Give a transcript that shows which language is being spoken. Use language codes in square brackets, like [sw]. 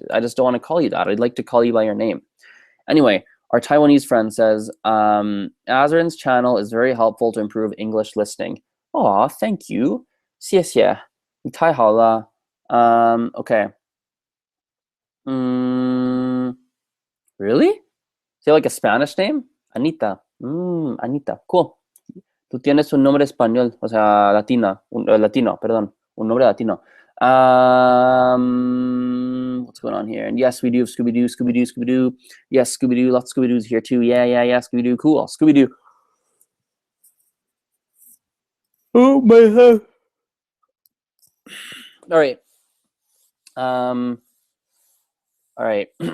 [en] I just don't want to call you that. I'd like to call you by your name. Anyway, our Taiwanese friend says, Azren's channel is very helpful to improve English listening. Aw, thank you. [zh] 谢谢.你太好了. [en] Okay. Really? Is it like a Spanish name? Anita. Anita. Cool. [es] Tú tienes un nombre español, o sea, latino, perdón. Un nombre latino. [en] What's going on here? And yes, we do have Scooby-Doo, Scooby-Doo, Scooby-Doo. Yes, Scooby-Doo, lots of Scooby-Doos here too. Yeah, Scooby-Doo, cool. Scooby-Doo. Oh my head. All right. All right.